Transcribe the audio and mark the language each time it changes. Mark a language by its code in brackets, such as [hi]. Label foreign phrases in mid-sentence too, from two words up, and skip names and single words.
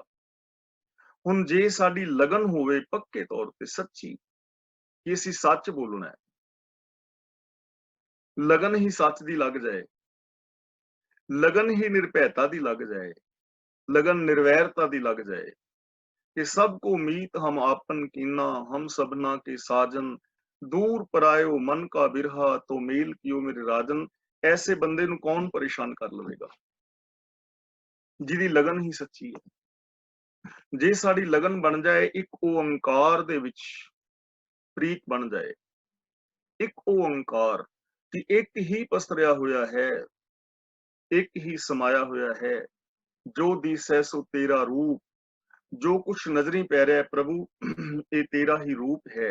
[pa] ਹੁਣ ਜੇ ਸਾਡੀ ਲਗਨ ਹੋਵੇ ਪੱਕੇ ਤੌਰ ਤੇ ਸੱਚੀ, ਕਿ ਅਸੀਂ ਸੱਚ ਬੋਲਣਾ ਹੈ, ਲਗਨ ਹੀ ਸੱਚ ਦੀ ਲੱਗ ਜਾਏ, ਲਗਨ ਹੀ ਨਿਰਭੈਤਾ ਦੀ ਲੱਗ ਜਾਏ, ਲਗਨ ਨਿਰਵੈਰਤਾ ਦੀ ਲੱਗ ਜਾਏ कि ਸਭਕੋ ਮੀਤ ਹਮ ਆਪਨ ਕੀਨਾ, ਹਮ ਸਭਨਾ ਕੇ ਸਾਜਨ, ਦੂਰ ਪਰਾਇਓ ਮਨ ਕਾ ਬਿਰਹਾ ਤਾ ਮੇਲ ਕੀਓ ਮੇਰੇ ਰਾਜਨ। [hi] ऐसे बंदे [pa] ਨੂੰ ਕੌਣ ਪਰੇਸ਼ਾਨ ਕਰ ਲਵੇਗਾ ਜਿਹਦੀ ਲਗਨ ਹੀ ਸੱਚੀ ਹੈ। ਜੇ ਸਾਡੀ ਲਗਨ ਬਣ ਜਾਏ, ਇੱਕ ਓੰਕਾਰ ਦੇ ਵਿੱਚ ਪ੍ਰੀਤ ਬਣ ਜਾਏ, ਇੱਕ ਓੰਕਾਰ ਕਿ ਇੱਕ ਹੀ ਪਸਰਿਆ ਹੋਇਆ ਹੈ, ਇੱਕ ਹੀ ਸਮਾਇਆ ਹੋਇਆ ਹੈ, ਜੋ ਦਿਸੈ ਸੋ ਤੇਰਾ ਰੂਪ, ਜੋ ਕੁਛ ਨਜ਼ਰੀ ਪੈ ਰਿਹਾ ਪ੍ਰਭੂ ਇਹ ਤੇਰਾ ਹੀ ਰੂਪ ਹੈ।